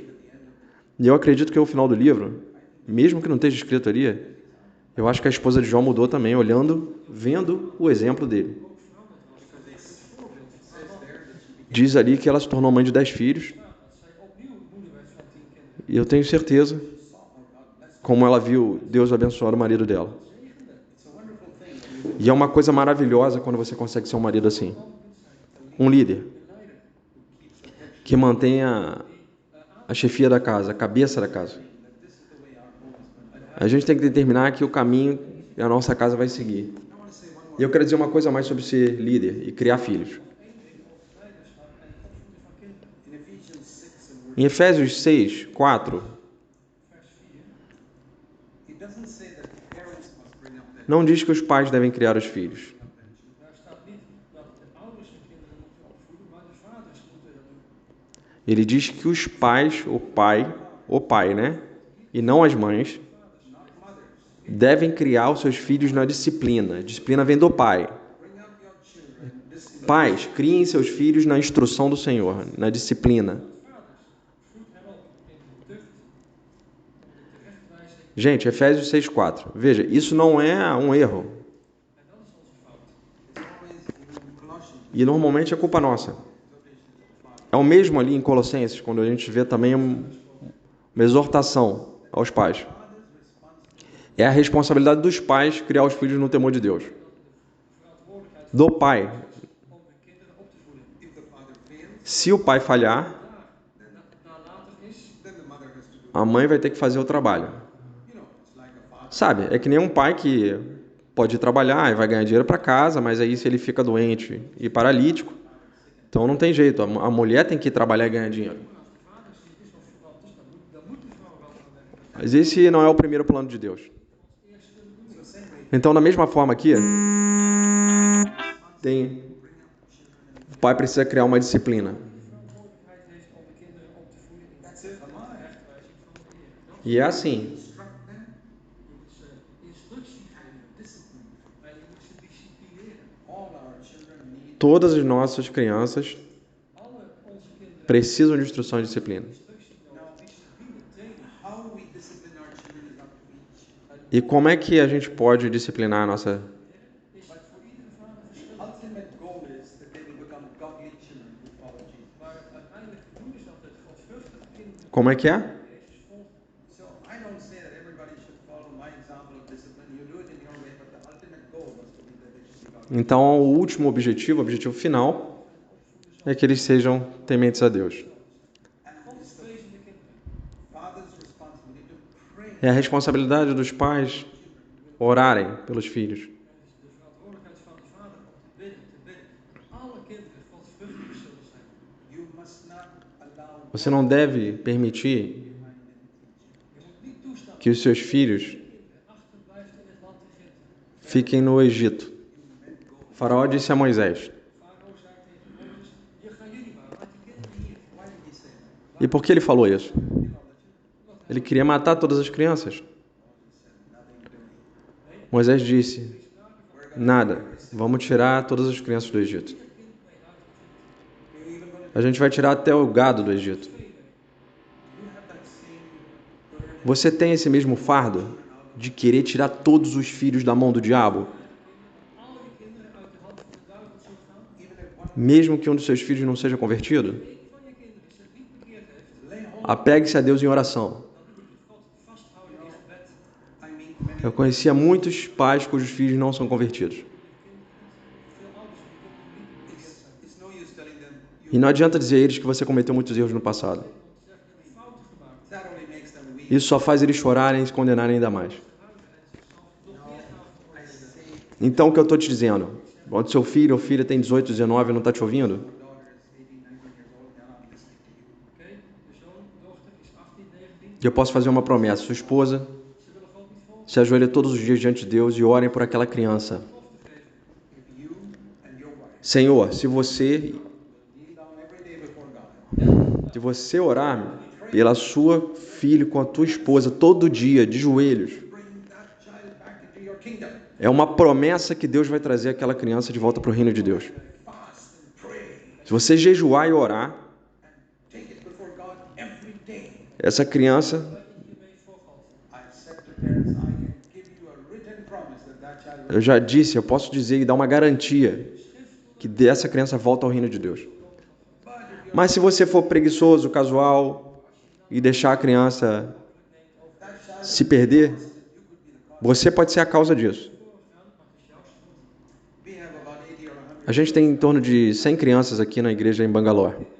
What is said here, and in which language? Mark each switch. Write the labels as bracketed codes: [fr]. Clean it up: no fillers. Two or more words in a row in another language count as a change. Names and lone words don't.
[pt] E eu acredito que ao final do livro, mesmo que não esteja escrito ali, eu acho que a esposa de Jó mudou também, olhando, vendo o exemplo dele. Diz ali que ela se tornou mãe de 10 filhos. [nl] Dat zij opnieuw moeder werd van 10 kinderen. [pt] E eu tenho certeza [en] saw how God blessed [pt] como ela viu Deus abençoar o marido dela. [nl] Zegende. [en] It's a wonderful thing when you [pt] E é uma coisa maravilhosa quando você consegue ser um marido assim. Um líder [nl] Een leider [en] keeps the head [pt] que mantenha a chefia da casa, a cabeça da casa. [en] that this is the way our home is going to be. [pt] A gente tem que determinar que o caminho que a nossa casa vai seguir. [en] I want to say one more [pt] E eu quero dizer uma coisa a mais sobre ser líder e criar filhos. [nl] leiderschap en het opvoeden van kinderen. [en] in Ephesians 6 and [pt] Em Efésios 6, 4, [nl] Vers 4. [en] it doesn't say that the parents must bring up their [pt] não diz que os pais devem criar os filhos. [nl] Daar staat niet dat de ouders hun kinderen moeten opvoeden, maar de vaders moeten dat doen. [pt] Ele diz que os pais, o pai, né? E não as mães, [en] not mothers. [pt] devem criar os seus filhos na disciplina. Disciplina vem do pai. [en] Bring up your children this [pt] Pais, criem seus filhos na instrução do Senhor, na disciplina. [nl] Vaders, voed hen op in de tucht, in de terechtwijzing. [pt] Gente, Efésios 6,4. Veja, isso não é um erro. [nl] En dat is onze fout. [en] It's always in Colossians. [pt] E normalmente é culpa nossa. É o mesmo ali em Colossenses, quando a gente vê também uma exortação aos pais. É a responsabilidade dos pais criar os filhos no temor de Deus. [nl] Verantwoordelijkheid [pt] Do pai. [nl] om hun kinderen op te voeden. [en] If the father fails, [pt] Se o pai falhar, [nl] Nalatig is, [en] then the mother has to do. [pt] a mãe vai ter que fazer o trabalho. [en] You know, it's like a father. [pt] Sabe, é que nem um pai que pode ir trabalhar e vai ganhar dinheiro para casa, mas aí se ele fica doente e paralítico, então não tem jeito. A mulher tem que ir trabalhar e ganhar dinheiro. [nl] als de vader ziek is of verwant is, dan moet de vrouw wel gaan werken. [pt] Mas esse não é o primeiro plano de Deus. Então, da mesma forma aqui, o pai precisa criar uma disciplina. [nl] Verantwoordelijkheid heeft om de kinderen op te voeden in de terechtwijzing van de Heer. [pt] E é assim. [en] Instruct them, [nl] Je moet ze instructie geven [en] discipline. [nl] en je moet ze disciplineren. [en] All our children need [pt] Todas as nossas crianças [nl] Alle onze kinderen [pt] precisam de instrução e disciplina. [nl] instructie nodig, [en] discipline, training. how we discipline our children is up to each. [pt] E como é que a gente pode disciplinar a nossa... [nl] Is voor iedere vader verschillend. [en] Ultimate goal is that they will become godly children who follow Jesus. [nl] Maar uiteindelijk het doel is dat het godvruchtige kinderen [pt] Como é que é? [nl] Jezus volgen. [en] So I don't say that everybody should follow my example of discipline. You do it in your way, but the ultimate goal was to be that they should be godly. [pt] Então, o último objetivo, o objetivo final, é que eles sejam tementes a Deus. [en] And it's the [nl] Godvrezende kinderen. [en] father's responsibility to pray. [pt] É a responsabilidade dos pais orarem pelos filhos. [nl] Het is de verantwoordelijkheid van de vader om te bidden, dat alle kinderen godvruchtig zullen zijn. [en] You must not allow [pt] Você não deve permitir [nl] Je moet niet toestaan [pt] que os seus filhos [nl] dat kinderen achterblijven in het land Egypte. [pt] fiquem no Egito. O faraó disse a Moisés. [nl] Farao zei tegen Mozes, hier gaan jullie maar, laat die kinderen hier. [en] why did he say that? [pt] E por que ele falou isso? Ele queria matar todas as crianças. Moisés disse: nada, vamos tirar todas as crianças do Egito. A gente vai tirar até o gado do Egito. Você tem esse mesmo fardo de querer tirar todos os filhos da mão do diabo? [nl] Al je kinderen uit de hand van de duivel zult gaan. [pt] Mesmo que um dos seus filhos não seja convertido? [nl] Een van je kinderen zich niet bekeerd heeft, [pt] Apegue-se a Deus em oração. [nl] dan moet je God vasthouden in gebed. [en] I mean, many [pt] Eu conhecia muitos pais cujos filhos não são convertidos. [nl] Veel ouders die kinderen niet bekeerd zijn. [en] it's no use telling them you [pt] E não adianta dizer a eles que você cometeu muitos erros no passado. [nl] Zeg, je hebt fouten gemaakt. [en] that only makes them weak. [pt] Isso só faz eles chorarem e se condenarem ainda mais. [nl] Nog meer gaan [en] I say [pt] Então, o que eu estou te dizendo? Quando seu filho ou filha tem 18, 19 e não está te ouvindo, [en] daughter is 18, 19 years old, they're not listening to you. [nl] Oké, de zoon, dochter is 18, 19. [pt] eu posso fazer uma promessa. Sua esposa [nl] Ze willen God niet volgen. [pt] se ajoelhe todos os dias diante de Deus e orem por aquela criança. [nl] Belofte geven. [en] If you and your wife [pt] Senhor, se você [en] kneel down every day before God, [pt] Se você orar pela sua filha com a tua esposa todo dia, de joelhos, [en] bring that child back into your kingdom. [pt] é uma promessa que Deus vai trazer aquela criança de volta para o reino de Deus. [en] Fast and pray [pt] Se você jejuar e orar, [en] and take it before God every day. [pt] essa criança, [nl] Hiermee voor God. [en] I've said to parents, I can give you a written promise that that child will. [pt] eu já disse, eu posso dizer e dar uma garantia que dessa criança volta ao reino de Deus. Mas se você for preguiçoso, casual e deixar a criança se perder, você pode ser a causa disso. A gente tem em torno de 100 crianças aqui na igreja em Bangalore.